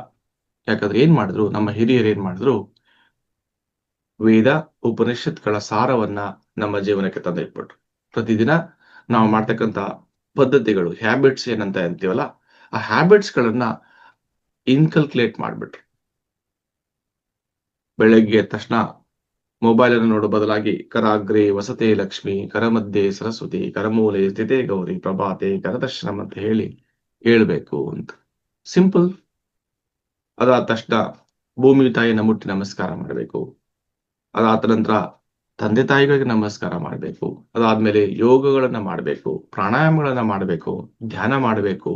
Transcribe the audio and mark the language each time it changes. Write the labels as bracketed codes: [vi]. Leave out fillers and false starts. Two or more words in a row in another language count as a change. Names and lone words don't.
[kn] ಯಾಕಂದ್ರೆ ಏನ್ ಮಾಡಿದ್ರು, ನಮ್ಮ ಹಿರಿಯರು ಏನ್ ಮಾಡಿದ್ರು, ವೇದ ಉಪನಿಷತ್ಗಳ ಸಾರವನ್ನ ನಮ್ಮ ಜೀವನಕ್ಕೆ ತಂದಿಟ್ಬಿಟ್ರು. ಪ್ರತಿದಿನ ನಾವು ಮಾಡ್ತಕ್ಕಂಥ ಪದ್ಧತಿಗಳು, ಹ್ಯಾಬಿಟ್ಸ್ ಏನಂತ ಅಂತೀವಲ್ಲ, ಆ ಹ್ಯಾಬಿಟ್ಸ್ ಗಳನ್ನ ಇನ್ಕಲ್ಕುಲೇಟ್ ಮಾಡ್ಬಿಟ್ರು. ಬೆಳಗ್ಗೆ ಎದ್ದ ತಕ್ಷಣ ಮೊಬೈಲ್ ಅನ್ನು ನೋಡೋ ಬದಲಾಗಿ [sa] ಕರಾಗ್ರೆ ವಸತೆ ಲಕ್ಷ್ಮಿ, ಕರಮಧ್ಯೆ ಸರಸ್ವತಿ, ಕರಮೂಲೆ ಸ್ಥಿತೇ ಗೌರಿ, ಪ್ರಭಾತೆ ಕರದರ್ಶನಂ [kn] ಅಂತ ಹೇಳಿ ಹೇಳ್ಬೇಕು ಅಂತ. ಸಿಂಪಲ್. ಅದಾದ ತಕ್ಷಣ ಭೂಮಿ ತಾಯಿನ ಮುಟ್ಟಿ ನಮಸ್ಕಾರ ಮಾಡಬೇಕು. ಅದಾದ ನಂತರ ತಂದೆ ತಾಯಿಗಳಿಗೆ ನಮಸ್ಕಾರ ಮಾಡಬೇಕು. ಅದಾದ್ಮೇಲೆ ಯೋಗಗಳನ್ನ ಮಾಡಬೇಕು, ಪ್ರಾಣಾಯಾಮಗಳನ್ನ ಮಾಡಬೇಕು, ಧ್ಯಾನ ಮಾಡಬೇಕು.